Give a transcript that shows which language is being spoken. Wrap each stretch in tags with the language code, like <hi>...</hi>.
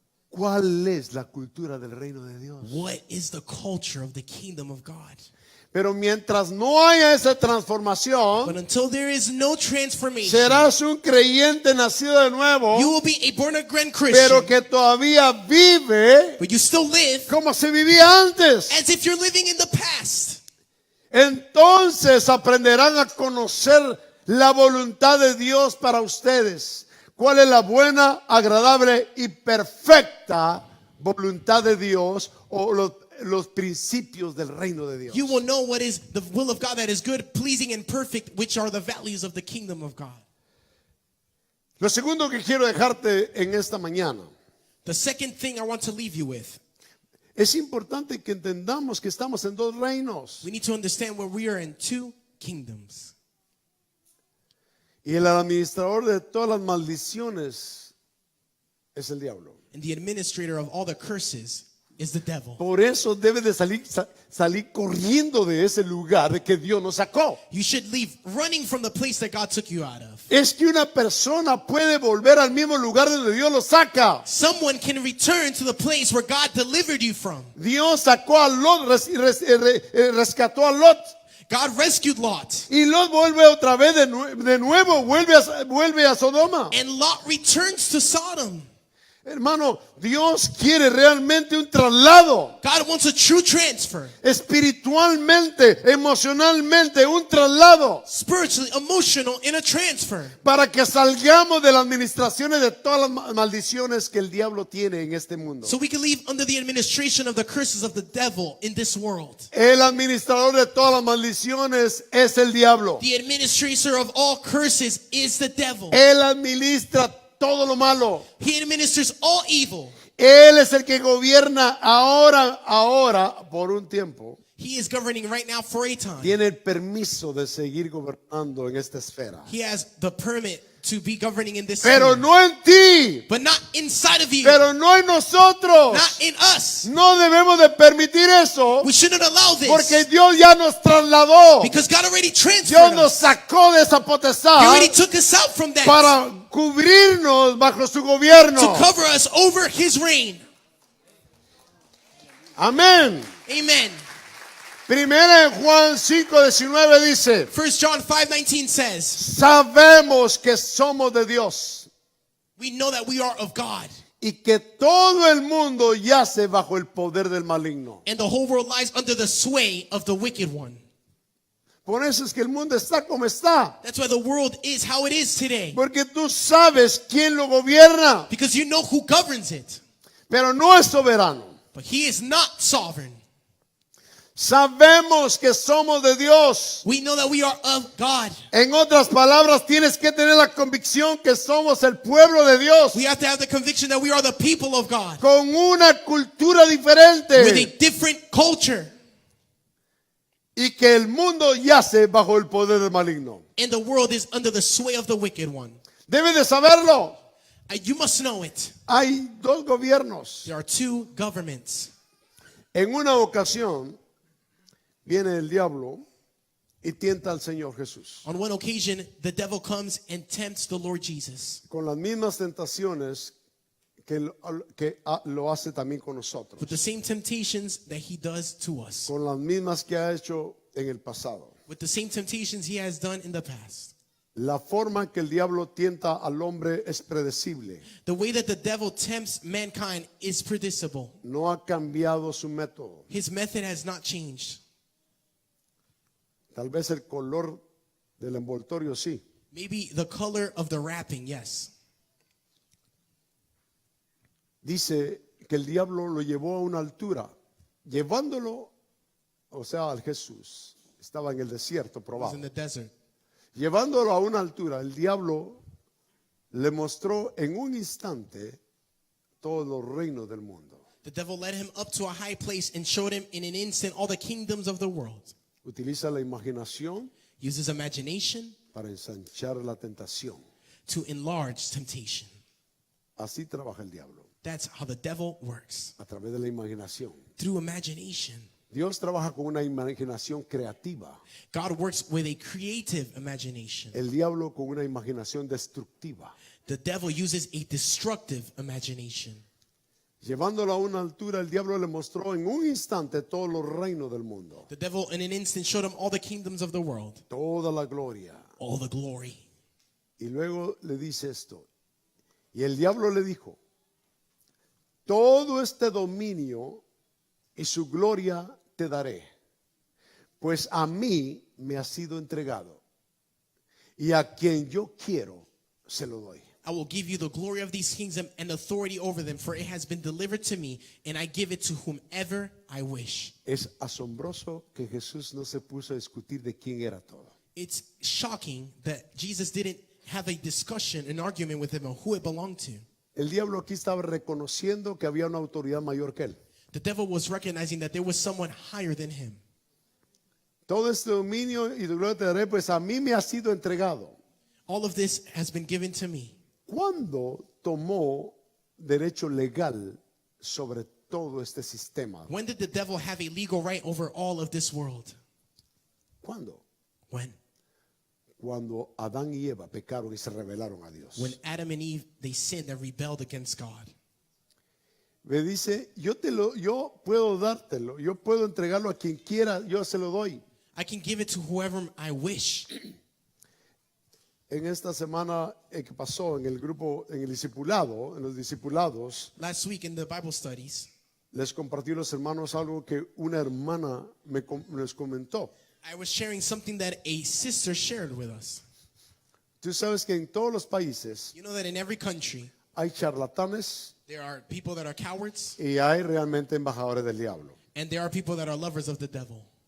<es>cuál es la cultura del reino de Dios.</es> <en>what is the culture of the kingdom of God.</en> <es>Pero mientras no haya esa</es> <en>But</en> <es>transformación,</es> <en>until there is no transformation,</en> <es>serás un creyente nacido de nuevo,</es> <en>you will be a born-again Christian,</en> <es>pero que todavía vive</es> <en>but you still live</en> <es>como se vivía antes.</es> <en>as if you're living in the past.</en> <es>Entonces aprenderán a conocer la voluntad de Dios para ustedes. ¿Cuál es la buena, agradable y perfecta voluntad de Dios o los principios del reino de Dios?</es> <en>You will know what is the will of God that is good, pleasing, and perfect, which are the values of the kingdom of God.</en> <es>Lo segundo que quiero dejarte en esta mañana,</es> <en>The second thing I want to leave you with,</en> <es>es importante que entendamos que estamos en dos reinos.</es> <en>we need to understand where we are in two kingdoms.</en> <es>Y el administrador de todas las maldiciones es el diablo.</es> <en>And the administrator of all the curses is the devil.</en> <es>Por eso debe de salir corriendo de ese lugar de que Dios nos sacó.</es> <en>You should leave running from the place that God took you out of.</en> <es>Es que una persona puede volver al mismo lugar donde Dios lo saca.</es> <en>Someone can return to the place where God delivered you from.</en> <es>Dios sacó a Lot, rescató a Lot.</es> <en>God rescued Lot.</en> <es>Y Lot vuelve otra vez de nuevo, vuelve a Sodoma.</es> <en>And Lot returns to Sodom.</en> <es>Hermano, Dios quiere realmente un traslado.</es> <en>God wants a true transfer.</en> <es>Espiritualmente, emocionalmente, un traslado.</es> <en>Spiritually, emotional, in a transfer.</en> <es>Para que salgamos de las administraciones de todas las maldiciones que el diablo tiene en este mundo.</es> <en>So we can leave under the administration of the curses of the devil in this world.</en> <es>El administrador de todas las maldiciones es el diablo.</es> <en>The administrator of all curses is the devil.</en> <es>Él administra todo lo malo.</es> <en>He administers all evil.</en> <es>Él es el que gobierna ahora por un tiempo.</es> <en>He is governing right now for a time.</en> <es>Tiene el permiso de seguir gobernando en esta esfera.</es> <en>He has the permit to be governing in this</en> <es>Pero</es> <en>sphere.</en> <es>no en ti.</es> <en>But not inside of you.</en> <es>Pero no en nosotros.</es> <en>Not in us.</en> <es>No debemos de permitir eso.</es> <en>We shouldn't allow this.</en> <es>Porque Dios ya nos trasladó.</es> <en>Because God already</en> <es>Dios</es> <en>transferred</en> <es>nos</es> <en>us.</en> <es>sacó de esa</es> <en>He</en> <es>potestad</es> <en>already took us out from that.</en> <es>para cubrirnos bajo su gobierno.</es> <en>To cover us over His reign.</en> <es>Amén.</es> <en>Amen.</en> <es>Primera en Juan 5:19 dice:</es> <en>1 John 5:19 says,</en> <es>sabemos que somos de Dios</es> <en>we know that we are of God.</en> <es>y que todo el mundo yace bajo el poder del maligno.</es> <en>And the whole world lies under the sway of the wicked one.</en> <es>Por eso es que el mundo está como está.</es> <en>That's why the world is how it is today.</en> <es>Porque tú sabes quién lo gobierna,</es> <en>Because you know who governs it.</en> <es>pero no es soberano.</es> <en>But He is not sovereign.</en> <es>Sabemos que somos de Dios.</es> <en>We know that we are of God.</en> <es>En otras palabras, tienes que tener la convicción que somos el pueblo de Dios,</es> <en>We have to have the conviction that we are the people of God.</en> <es>con una cultura diferente,</es> <en>With a different culture.</en> <es>y que el mundo yace bajo el poder del maligno.</es> <en>And the world is under the sway of the wicked one.</en> <es>Debes de saberlo.</es> <en>You must know it.</en> <es>Hay dos gobiernos.</es> <en>There are two governments.</en> <es>En una ocasión viene el diablo y tienta al Señor Jesús</es> <en>On one occasion, the devil comes and tempts the Lord Jesus</en> <es>con las mismas tentaciones que lo hace también con nosotros,</es> <en>with the same temptations that he does to us,</en> <es>con las mismas que ha hecho en el pasado.</es> <en>with the same temptations he has done in the past.</en> <es>La forma en que el diablo tienta al hombre es predecible.</es> <en>The way that the devil tempts mankind is predictable.</en> <es>No ha cambiado su método.</es> <en>His method has not changed.</en> <es>Tal vez el color del envoltorio sí,</es> <en>Maybe the color of the wrapping, yes.</en> <es>dice que el diablo lo llevó a una altura, llevándolo, o sea, al Jesús. Estaba en el desierto</es> <en>It was</en> <es>probado.</es> <en>in the desert.</en> <es>Llevándolo a una altura, el diablo le mostró en un instante todos los reinos del mundo.</es> <en>The devil led him up to a high place and showed him in an instant all the kingdoms of the world.</en> <es>Utiliza la imaginación</es> <en>Uses imagination</en> <es>para ensanchar la tentación.</es> <en>to enlarge temptation.</en> <es>Así trabaja el diablo,</es> <en>That's how the devil works.</en> <es>a través de la imaginación.</es> <en>Through imagination.</en> <es>Dios trabaja con una imaginación creativa.</es> <en>God works with a creative imagination.</en> <es>El diablo con una imaginación destructiva.</es> <en>The devil uses a destructive imagination.</en> <es>Llevándolo a una altura, el diablo le mostró en un instante todos los reinos del mundo,</es> <en>The devil in an instant showed him all the kingdoms of the world,</en> <es>toda la gloria.</es> <en>all the glory.</en> <es>Y luego le dice esto. Y el diablo le dijo, todo este dominio y su gloria te daré, pues a mí me ha sido entregado, y a quien yo quiero se lo doy.</es> <en>I will give you the glory of these kingdoms and authority over them, for it has been delivered to me, and I give it to whomever I wish.</en> <es>Es asombroso que Jesús no se puso a discutir de quién era todo.</es> <en>It's shocking that Jesus didn't have a discussion, an argument with him on who it belonged to.</en> <es>El diablo aquí estaba reconociendo que había una autoridad mayor que él.</es> <en>The devil was recognizing that there was someone higher than him.</en> <es>Todo este dominio y gloria te daré, pues a mí me ha sido entregado.</es> <en>All of this has been given to me.</en> <es>¿Cuándo tomó derecho legal sobre todo este sistema?</es> <en>When did the devil have a legal right over all of this world?</en> <es>¿Cuándo?</es> <en>When?</en> <es>Cuando Adán y Eva pecaron y se rebelaron a Dios.</es> <en>When Adam and Eve, they sinned and rebelled against God.</en> <es>Me dice, yo puedo dártelo, yo puedo entregarlo a quien quiera, yo se lo doy.</es> <en>I can give it to whoever I wish.</en> <es>En esta semana que pasó en el grupo, en el discipulado, en los discipulados,</es> <en>Last week in the Bible studies,</en> <es>les compartí a los hermanos algo que una hermana les comentó.</es> <en>I was sharing something that a sister shared with us.</en> <es>Tú sabes que en todos los países</es> <en>You know that in every country,</en> <es>hay charlatanes</es> <en>there are people that are cowards</en> <es>y hay realmente embajadores del diablo,</es> <en>and there are people that are lovers of the devil,</en>